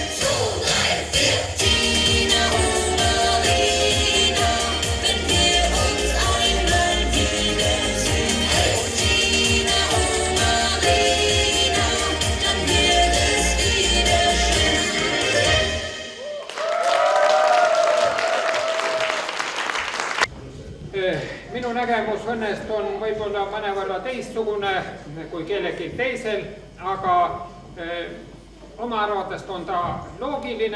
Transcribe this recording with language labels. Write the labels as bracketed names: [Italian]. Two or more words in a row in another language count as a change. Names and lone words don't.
[German] 2, 3, 4. Tina und Marina, wenn wir uns einmal wiedersehen. Tina und Marina, dann wird es wieder schön. [Estonian] Minu nägemus õnnest on võib-olla mõnevõrra teistsugune kui kellelgi teisel, aga oma arvates on ta loogiline.